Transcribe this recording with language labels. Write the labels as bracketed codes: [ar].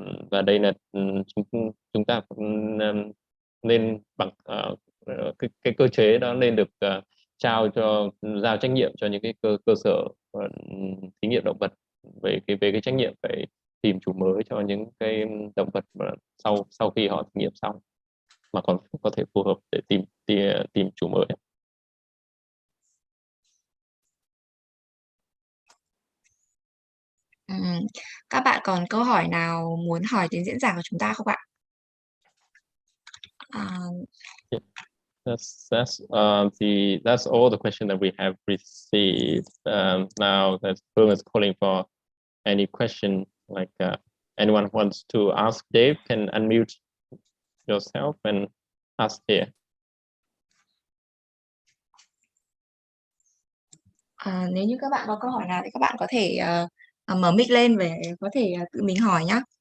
[vi] Và đây là chúng ta nên bằng cái cơ chế đó nên được giao trách nhiệm cho những cái cơ sở thí nghiệm động vật về cái trách nhiệm phải tìm chủ mới cho những cái động vật mà sau khi họ thí nghiệm xong mà còn có thể phù hợp để tìm chủ mới. Các bạn còn câu hỏi nào muốn hỏi đến diễn giả của chúng ta không ạ? [en] That's all the questions that we have received. Now that Phương is calling for any question, like anyone wants to ask Dave, can unmute yourself and ask here. [vi] Nếu như các bạn có câu hỏi nào thì các bạn có thể mở mic lên để có thể tự mình hỏi nhé.